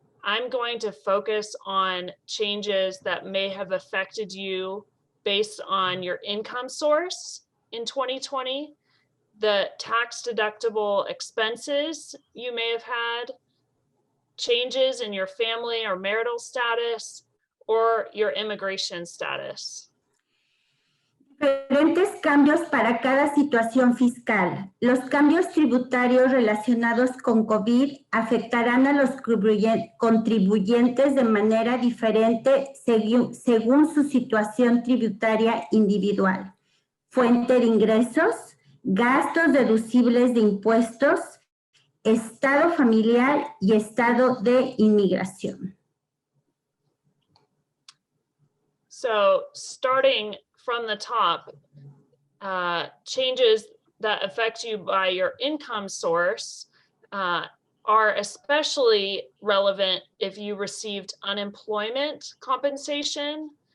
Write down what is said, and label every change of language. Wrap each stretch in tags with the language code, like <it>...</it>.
<en>I'm going to focus on changes that may have affected you based on your income source in 2020, the tax deductible expenses you may have had, changes in your family or marital status, or your immigration status.</en> <es>Diferentes cambios para cada situación fiscal. Los cambios tributarios relacionados con COVID afectarán a los contribuyentes de manera diferente según su situación tributaria individual. Fuente de ingresos, gastos deducibles de impuestos, estado familiar y estado de inmigración.</es> <en>So starting from the top, changes that affect you by your income source are especially relevant if you received unemployment compensation,</en>